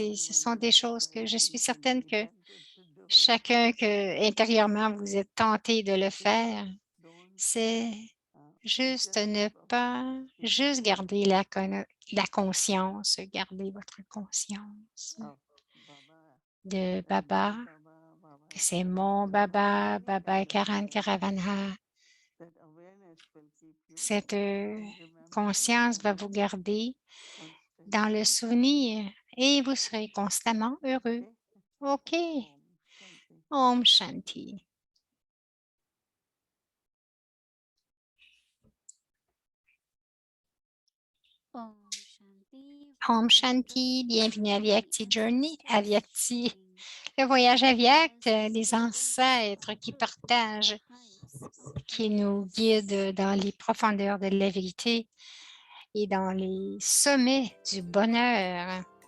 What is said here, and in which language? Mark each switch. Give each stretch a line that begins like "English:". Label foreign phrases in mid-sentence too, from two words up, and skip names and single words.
French: Et ce sont des choses que je suis certaine que chacun que intérieurement vous êtes tenté de le faire, c'est juste ne pas juste garder la conscience, garder votre conscience de Baba, que c'est mon Baba, Baba
Hindi: Karan Karavanha.
French: Cette conscience va vous garder dans le souvenir et vous serez constamment heureux.
Hindi: OK. Om Shanti. Om Shanti. Om Shanti.
French: Bienvenue à Vyakti Journey. À Vyakti, le voyage à Vyakt, les ancêtres qui partagent, qui nous guident dans les profondeurs de la vérité et dans les sommets du bonheur.